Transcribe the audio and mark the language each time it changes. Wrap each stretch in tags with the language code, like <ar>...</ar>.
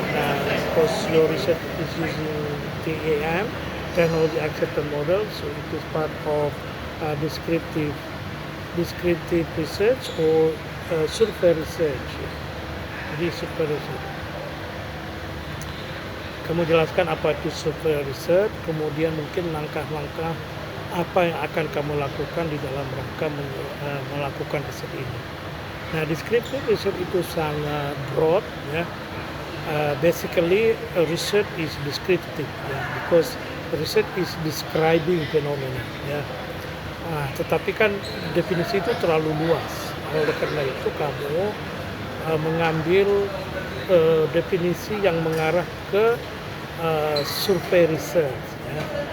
<en>Nah, because your research is using TAM, Technology Acceptance Model, so it is part of descriptive research or survey research.</en> <id>Jadi survey research. Kamu jelaskan apa itu survey research, kemudian mungkin langkah-langkah apa yang akan kamu lakukan di dalam rangka melakukan riset ini. Nah, descriptive research itu sangat broad, ya.</id> <en>Basically, research is descriptive, ya, because research is describing phenomena, ya.</en> <id>Tetapi kan definisi itu terlalu luas. Oleh karena itu kamu mengambil definisi yang mengarah ke survei research, ya.</id>